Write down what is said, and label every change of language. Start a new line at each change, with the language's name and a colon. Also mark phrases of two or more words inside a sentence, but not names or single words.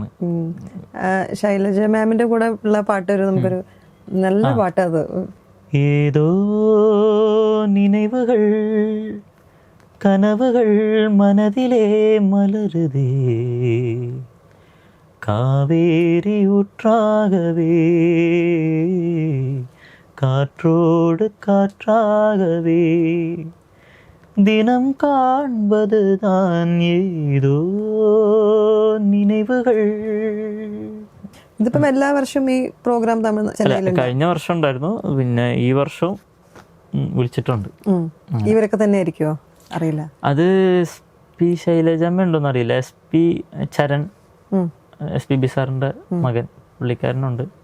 Malayalam: ശൈലജ മാമിന്റെ കൂടെ ഉള്ള പാട്ട് നമുക്കൊരു നല്ല പാട്ട്. അത്
Tamil: ஏதோ நினைவுகள் கனவுகள் மனதிலே மலருதே காவேரி ഊற்றாகவே காற்றோடு காற்றாகவே தினம் காண்பதுதான் ஏதோ நினைவுகள்.
Malayalam: ഇതിപ്പം എല്ലാ വർഷവും ഈ പ്രോഗ്രാം കഴിഞ്ഞ വർഷം ഉണ്ടായിരുന്നു, പിന്നെ ഈ വർഷം വിളിച്ചിട്ടുണ്ട്. ഇവരൊക്കെ തന്നെ ആയിരിക്കുമോ അറിയില്ല. അത് SP ശൈലജമ്മ ഉണ്ടോന്ന് അറിയില്ല. SP ചരൺ, SPB സാറിന്റെ മകൻ, പുള്ളിക്കാരനുണ്ട്.